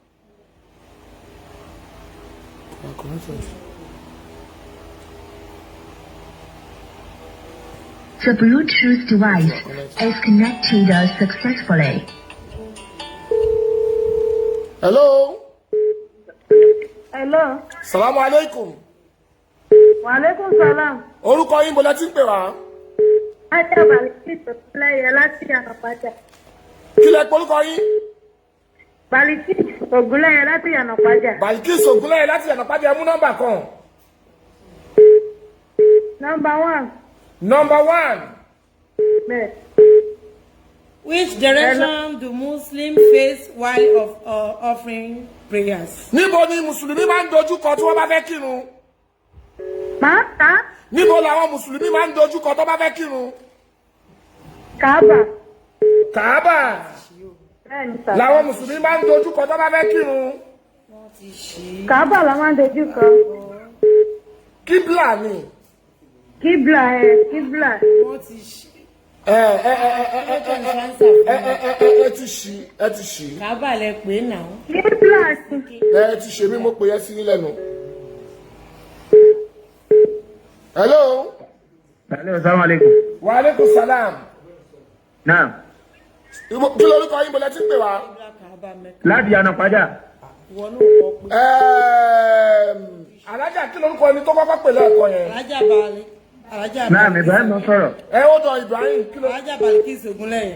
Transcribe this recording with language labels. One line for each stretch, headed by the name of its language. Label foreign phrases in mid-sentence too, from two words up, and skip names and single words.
English: No, connect it. The Bluetooth device is connected successfully. Hello. Hello.
Arabic: السلام عليكم. وعليكم السلام.
Yoruba: Orúkọ yín bọ́lá tí ń pè wá. Ajá Baliki Ògúnlẹ́yẹ láti Ànàpájà. Kí lẹ pé orúkọ yín? Baliki Ògúnlẹ́yẹ láti Ànàpájà. Balkis Ògúnlẹ́yẹ láti Ànàpájà ẹ mú nọ́mbà kan.
English: Number 1. Number 1.
Yoruba: Bẹ́ẹ̀.
English: Which direction do Muslims face while offering prayers?
Yoruba: Níbo ni Mùsùlùmí máa ń dojú kọ tí wọ́n bá fẹ́ kírun? Máa ta Níbo làwọn Mùsùlùmí máa ń dojú kọ tó bá fẹ́ kírun? Kaaba. Kàábà. Bẹ́ẹ̀ni sà. Làwọn Mùsùlùmí máa ń dojú kọ tó bá fẹ́ kírun. Kaaba la máa ń dojú kọ. Kíbla ni. Kíbla kíbla. Wọ́n ti ṣí. Ẹ ti ṣí. Kábà lẹ pé náà. Kíbla sí. Ẹ ti ṣe mí mo pè é sí lẹ́nu. Hello.
English: Hello,
Arabic: السلام عليكم. وعليكم السلام. Naam.
Yoruba: Kí lorúkọ yín bọ́lá tí ń pè wá? Láti Yànà Pàjá. Alájà kí lorúkọ ẹni tó kọ́kọ́ pè lẹ́ẹ̀kan yẹn? Alájà Balẹ̀. Alájà Balẹ̀. Naam, Ibrahim ló sọ̀rọ̀. Ẹ ó dọ̀ Ibrahim kí ló. Alájà Balikis Ogunlẹ́yẹ.